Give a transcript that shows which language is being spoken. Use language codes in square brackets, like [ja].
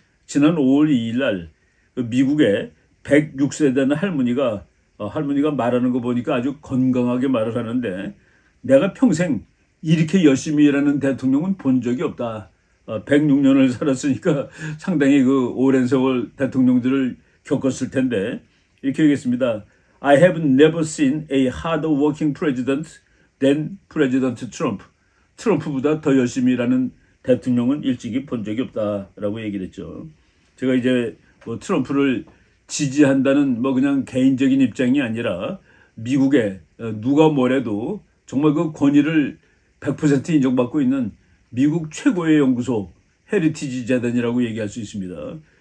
[ko] 지난 5월 2일 날 미국의 106세 되는 할머니가 말하는 거 보니까 아주 건강하게 말을 하는데 내가 평생 이렇게 열심히 일하는 대통령은 본 적이 없다. 106년을 살았으니까 상당히 그 오랜 세월 대통령들을 겪었을 텐데 이렇게 얘기했습니다. [en] I have never seen a harder working president than President Trump. [ko] 트럼프보다 더 열심히 일하는 대통령은 일찍이 본 적이 없다라고 얘기를 했죠. 제가 이제 뭐 트럼프를 지지한다는 뭐 그냥 개인적인 입장이 아니라 미국에 누가 뭐래도 정말 그 권위를 100% 인정받고 있는 미국 최고의 연구소 헤리티지 재단이라고 얘기할 수 있습니다.